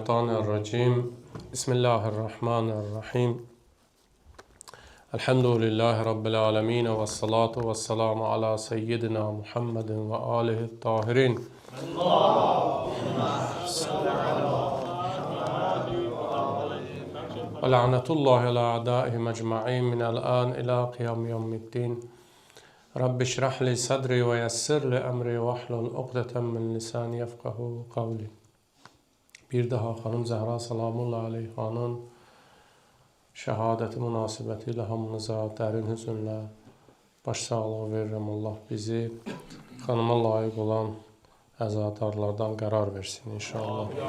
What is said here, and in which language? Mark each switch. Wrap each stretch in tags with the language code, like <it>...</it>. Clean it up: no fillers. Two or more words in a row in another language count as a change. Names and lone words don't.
<ar>الشيطان الرجيم بسم الله الرحمن الرحيم الحمد لله رب العالمين والصلاة والسلام على سيدنا محمد وآله الطاهرين ولعنة الله على أعدائهم أجمعين من الآن إلى قيام يوم الدين رب اشرح لي صدري ويسر لي أمري واحلل عقدة من لساني يفقهوا قولي.</ar> <az>Bir daha xanım Zəhra salamullah aleyhanın şəhadəti münasibətilə hamınıza dərin hüzünlə başsağlığı verirəm. Allah bizi xanıma layiq olan əzadarlardan qərar versin inşallah.</az>